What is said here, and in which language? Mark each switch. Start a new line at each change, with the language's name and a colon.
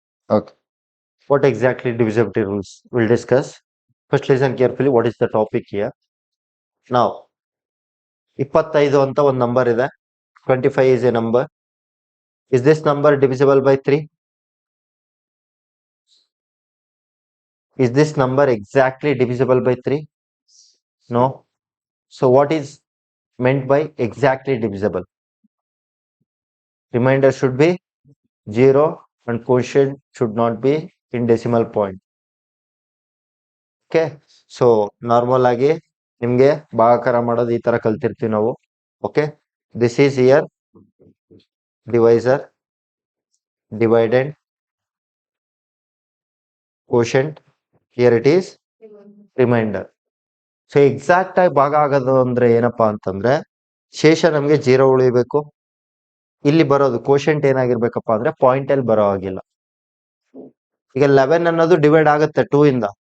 English: Okay. What exactly divisibility rules? We'll discuss. First, listen carefully. What is the topic here?
Kannada: Now, 25 ಅಂತ ಒಂದು number ಇದೆ.
English: 25 is a number. Is this number divisible by 3? Is this number exactly divisible by 3? No. So what is meant by exactly divisible? Remainder should be 0 and quotient should not be in decimal point. Okay. So normal
Kannada: ಆಗಿ ನಿಮ್ಗೆ ಭಾಗಾಕಾರ ಮಾಡೋದು ಈ ತರ ಕಲ್ತಿರ್ತೀವಿ ನಾವು.
English: Okay. This is here divisor, dividend, quotient. Here it is remainder.
Kannada: So exact ಆಗಿ ಭಾಗ ಆಗೋದು ಅಂದ್ರೆ ಏನಪ್ಪಾ ಅಂತಂದ್ರೆ, ಶೇಷ ನಮ್ಗೆ 0 ಉಳಿಬೇಕು. ಇಲ್ಲಿ ಬರೋದು ಕೋಶೆಂಟ್ ಏನಾಗಿರ್ಬೇಕಪ್ಪ ಅಂದ್ರೆ ಪಾಯಿಂಟ್ ಅಲ್ಲಿ ಬರೋ ಆಗಿಲ್ಲ. ಈಗ 11 ಅನ್ನೋದು ಡಿವೈಡ್ ಆಗುತ್ತೆ 2 ಇಂದ.